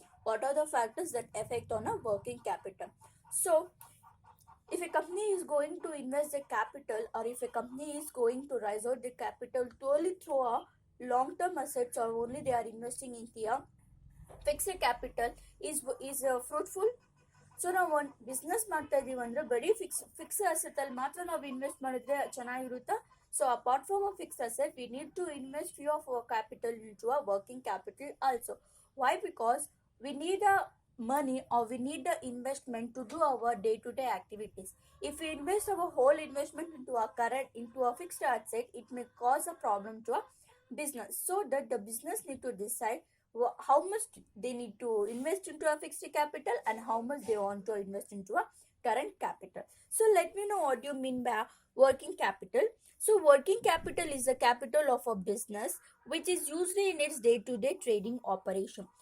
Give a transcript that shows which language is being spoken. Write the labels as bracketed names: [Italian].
[English] What are the factors that affect on a working capital? So if a company is going to invest the capital or if a company is going to raise out the capital purely through a long-term assets or only they are investing in the fixed capital is fruitful. [Kannada] So ನಾವು ಒಂದು business ಮಾಡ್ತಾ ಇದೀವಿ ಅಂದ್ರೆ ಬರೀ fix asset ಅಲ್ಲಿ ಮಾತ್ರ ನಾವು invest ಮಾಡಿದ್ರೆ ಚೆನ್ನಾಗಿರುತ್ತಾ [English] So apart from a fix asset we need to invest few of our capital into a working capital also why because we need a money or we need the investment to do our day-to-day activities. If we invest our whole investment into a fixed asset, it may cause a problem to a business, so that the business need to decide how much they need to invest into a fixed capital and how much they want to invest into a current capital. So let me know what you mean by working capital. So working capital is the capital of a business which is used in its day-to-day trading operation.